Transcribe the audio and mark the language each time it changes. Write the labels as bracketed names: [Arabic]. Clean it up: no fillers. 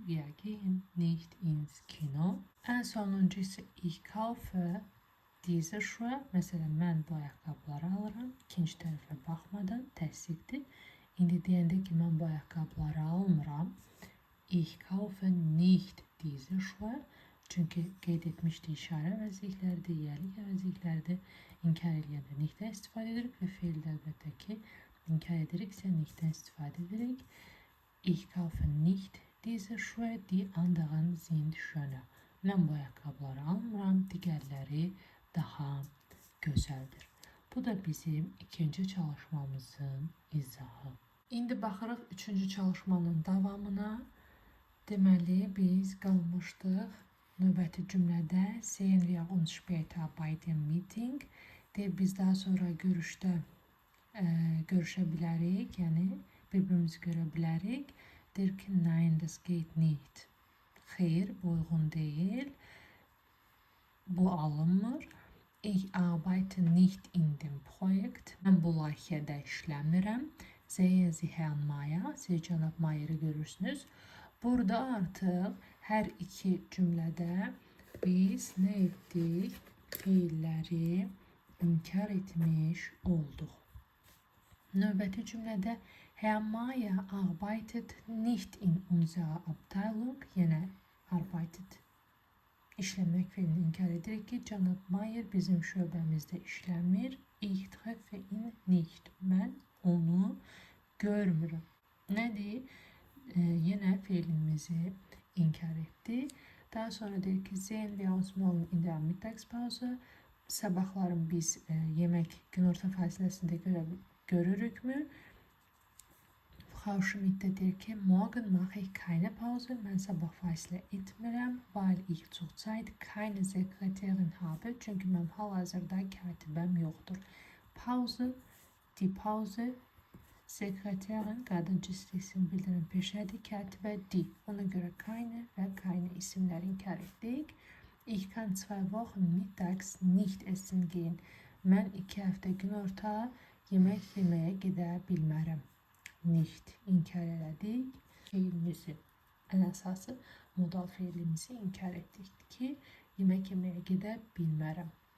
[German] Wir gehen nicht ins Kino. [Azerbaijani] Ən sonuncu isə [German] ich kaufe diese Schuhe. [Azerbaijani] Məsələn, mən bu ayaqqabıları alıram. İkinci tərəfə baxmadan təsdiqdir. İndi deyəndə ki, mən bu ayaqqabıları almıram. [German] Ich kaufe nicht diese Schuhe. [Azerbaijani] Çünki qeyd etmişdi işarə əvəzliklərdir, yerlik əvəzliklərdir. İnkar edəndə nihtdən istifadə edirik və feildə əlbəttə ki, inkar ediriksə nihtdən istifadə edirik. [German] Ich kaufe nicht diese Schuhe, die anderen sind schöner. [Azerbaijani] Mən bu ayaqqabıları almıram, digərləri daha gözəldir. Bu da bizim ikinci çalışmamızın izahı. İndi baxırıq üçüncü çalışmanın davamına. Deməli, biz qalmışdıq növbəti cümlədə [German] sehen wir uns später bei dem Meeting. [Azerbaijani] Deyir, biz daha sonra görüşdə görüşə bilərik, yəni bir-birimizi görə bilərik. Deyir ki, [German] nein, das geht nicht. [Azerbaijani] Xeyr, bu uyğun deyil. Bu alınmır. [German] Ich arbeite nicht in dem Projekt. Mən bu layihədə işləmirəm. Sehen Sie Herrn Mayer. [Azerbaijani] Siz cənab Mayer'i görürsünüz. Burada artıq hər iki cümlədə biz nə etdik? Fiilləri inkar etmiş olduq. Növbəti cümlədə [German] Herr Mayer arbeitet nicht in unserer Abteilung. [Azerbaijani] Yenə arbeitet işləmək fiilini inkar edirik ki, cənab Mayer bizim şöbəmizdə işləmir. [German] Ich treffe ihn nicht. [Azerbaijani] Mən onu görmürəm. Nədir? Yenə fiilimizi inkar etdi. Daha sonra deyir ki, [German] sehen wir uns morgen in der Mittagspause. [Azerbaijani] Sabahların biz yemək günorta fasiləsində görürükmü? [German] Frau Schmidt [Azerbaijani] də deyir ki, [German] morgen mache ich keine Pause. [Azerbaijani] Mən sabah fasilə etmirəm, [German] weil ich zurzeit keine Sekretärin habe. [Azerbaijani] Çünki mənim hal-hazırda katibəm yoxdur. Pause, die Pause, sekreterin qadın cinsli isim bildirin peşədir, katibə di. Ona görə keine və keine isimləri inkar etdik. [German] Ich kann 2 Wochen mittags nicht essen gehen. [Azerbaijani] Mən 2 həftə günorta yemək yeməyə gedə bilmərəm. Nicht inkar elədik. Fiilimizi, ən əsası modal fiilimizi inkar etdik ki, yemək yeməyə gedə bilmərəm.